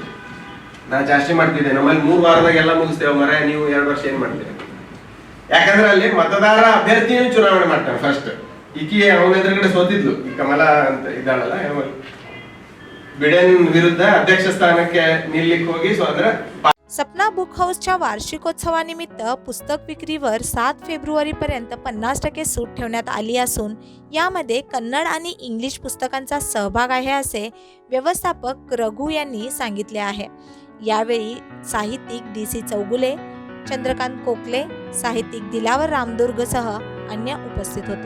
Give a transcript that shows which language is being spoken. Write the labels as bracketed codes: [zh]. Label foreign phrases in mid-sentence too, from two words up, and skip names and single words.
[kn] ನಾನು ಜಾಸ್ತಿ ಮಾಡ್ತಿದ್ದೆ, ನಮ್ಮಲ್ಲಿ 3 ವಾರದಾಗ ಎಲ್ಲ ಮುಗಿಸ್ತೇವೆ ಮರ, ನೀವು 2 ವರ್ಷ ಏನ್ ಮಾಡ್ತೀರಿ? ಯಾಕಂದ್ರೆ ಅಲ್ಲಿ ಮತದಾರ ಅಭ್ಯರ್ಥಿನೂ ಚುನಾವಣೆ ಮಾಡ್ತಾರೆ ಫಸ್ಟ್. ಈಕಿ ಅವನ ಎದುರುಗಡೆ ಸೋತಿದ್ಲು, ಈ ಕಮಲಾ ಅಂತ ಇದ್ದಾಳಲ್ಲ, ಬಿಡೆನ್ ವಿರುದ್ಧ ಅಧ್ಯಕ್ಷ ಸ್ಥಾನಕ್ಕೆ ನಿಲ್ಲಿಕ್ಕೆ ಹೋಗಿ ಅಂದ್ರೆ [mr] सपना बुक हाऊसच्या वार्षिकोत्सवानिमित्त पुस्तक विक्रीवर 7 फेब्रुवारीपर्यंत 50% सूट ठेवण्यात आली असून यामध्ये कन्नड आणि इंग्लिश पुस्तकांचा सहभाग आहे असे व्यवस्थापक रघु यांनी सांगितले आहे. यावेळी साहित्यिक DC चौगुले, चंद्रकांत कोकले, साहित्यिक दिलावर रामदुर्गसह अन्य उपस्थित होते.